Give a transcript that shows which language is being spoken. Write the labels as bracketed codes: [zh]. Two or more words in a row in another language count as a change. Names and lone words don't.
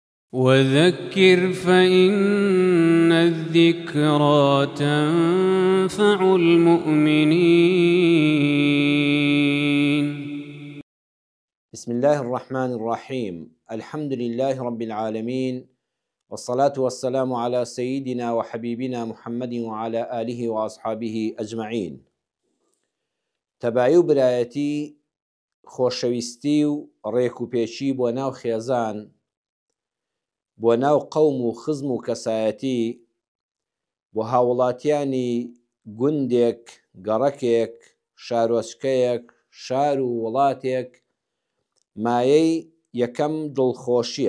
[ar] وذكر فإن الذكرى تنفع المؤمنين. بسم الله الرحمن الرحيم. الحمد لله رب العالمين، والصلاة والسلام على سيدنا وحبيبنا محمد وعلى آله وأصحابه أجمعين. [ckb] تەبایی و برایەتی، خۆشەویستی و ڕێکوپێکی بۆ ناو خێزان، بۆ ناو قەوم و خزم و کەسایەتی، بۆ هاوڵاتیانی گوندێک، گەڕەکێک، شارۆچکەیەک، شار و وڵاتێک مایەی یەکەم دڵخۆشیە.